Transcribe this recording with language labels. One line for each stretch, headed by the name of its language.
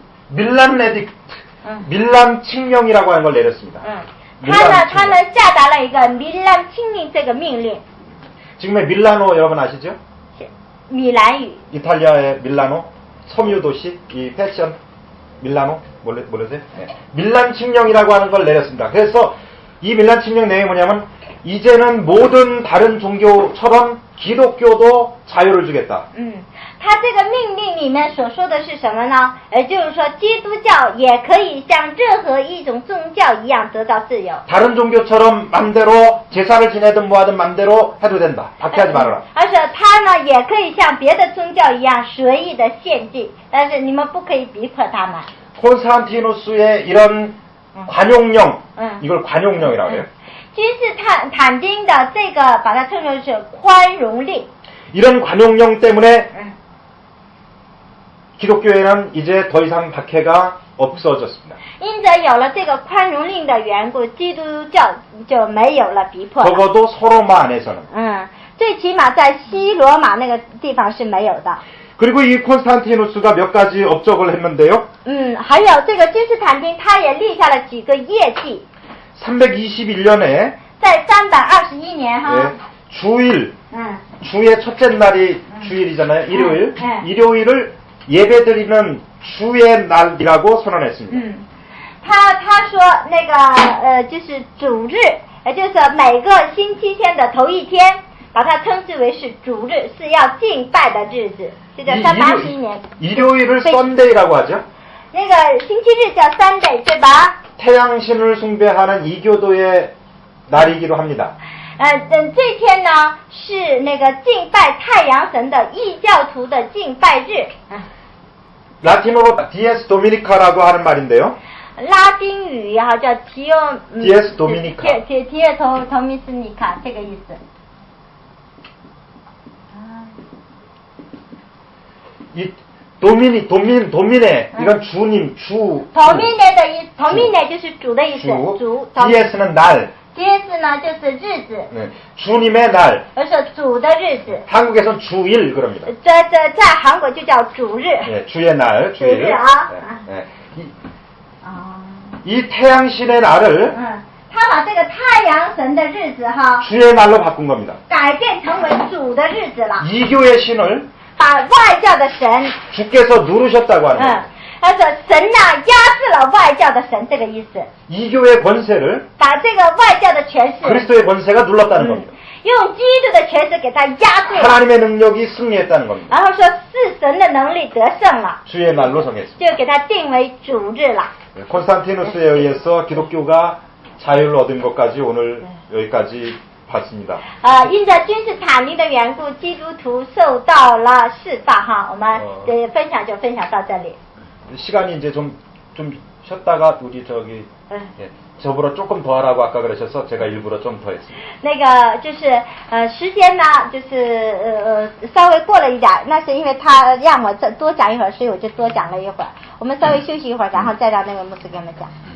Korean: 밀란 에딕트, 밀란 칙령이라고 하는 걸 내렸습니다.
Chinese: 他们下达了一个米兰清令这个命令。
Korean: 지금의 밀라노 여러분 아시죠?
Chinese: 米兰语。
Korean: 이탈리아의 밀라노 섬유 도시 이 패션 밀라노 모르세요? 네. 밀란 칙령이라고 하는 걸 내렸습니다. 그래서 이 밀란 칙령 내용이 뭐냐면 이제는 모든 다른 종교처럼 기독교도 자유를 주겠다.
Chinese: 他这个命令里面所说的是什么呢？就是说基督教也可以像任何一种宗教一样得到自由。
Korean: 다른 종교처럼 맘대로 제사를 지내든 뭐하든 맘대로 해도 된다. 박해하지 말아라.
Chinese: 而且他呢也可以像别的宗教一样随意的献祭，但是你们不可以逼迫他们。
Korean: 콘스탄티누스의 이런 관용령, 이걸 관용령이라고 해요.
Chinese: 君士坦丁的这个把它称为是宽容令。
Korean: 이런 관용령 때문에 기독교에는 이제 더 이상 박해가 없어졌습니다.
Chinese: 因着有了这个宽容令的缘故，基督教就没有了逼迫。
Korean: 적어도 서로마 안에서는.
Chinese: 就最起码在西罗马那个地方是没有的。
Korean: 그리고 이 콘스탄티누스가 몇 가지 업적을 했는데요.
Chinese: 还有这个君士坦丁，他也立下了几个业绩。
Korean: 321년에
Chinese: 在321年哈，
Korean: 예, 주일, 주의 첫째 날이 주일이잖아요. 일요일. 일요일을 예배드리는 주의 날이라고 선언했습니다.
Chinese: 他说那个就是主日，就是每个星期天的头一天，把它称之为是主日，是要敬拜的日子。这叫321年。
Korean: 일요일을 Sunday라고 하죠.
Chinese: 那个星期日叫 Sunday， 对吧？
Korean: 태양신을 숭배하는 이교도의 날이기도 합니다.
Chinese: 这天呢是那个敬拜太阳神的异教徒的敬拜日。
Korean: 라틴어로 Dies Dominica라고 하는 말인데요.
Chinese: 拉丁语哈叫
Latin: Dies Dominica。
Chinese: 提头米斯尼卡这个意思。
Korean: 이 도미네 이건 주님 주.
Chinese: 도미네的意思 도미네 就是主的意思。主。
Korean: Dies는 날.
Chinese: Dies呢就是日子。
Korean: 네, 주님의 날.
Chinese: 而是主的日子。
Korean: 한국에선 주일 그럽니다.
Chinese: 在韩国就叫主日。
Korean: 네, 주의 날, 주일.
Chinese: 主日啊。
Korean: 네, 네. 이 태양신의 날을
Chinese: 他把这个太阳神的日子哈
Korean: 주의 날로 바꾼 겁니다.
Chinese: 改变成为主的日子了。
Korean: 이교의 신을
Chinese: 把外教的神
Korean: 주께서 누르셨다고 하는 겁니다.
Chinese: 他说神呐压制了外教的神这个意思。
Korean: 이교의 권세를
Chinese: 把这个外教的权势
Korean: 그리스도의 권세가 눌렀다는 겁니다.
Chinese: 用基督的权势给他压制了。
Korean: 하나님의 능력이 승리했다는 겁니다.
Chinese: 然后说是神的能力得胜了，
Korean: 주의 날로 정했습니다.
Chinese: 就给他定为主日了。
Korean: 콘스탄티누스에 의해서 기독교가 자유를 얻은 것까지 오늘 여기까지 봤습니다.
Chinese: 因着君士坦丁的缘故，基督徒受到了释放哈。我们分享就分享到这里。
Korean: 시간이 이제 좀 쉬었다가 우리 저기 예, 저보다 조금 더 하라고 아까 그러셔서 제가 일부러 좀 더 했습니다.
Chinese: 那个就是时间呢，就是稍微过了一点，那是因为他让我再多讲一会儿，所以我就多讲了一会儿。我们稍微休息一会儿，然后再让那个牧师给我们讲。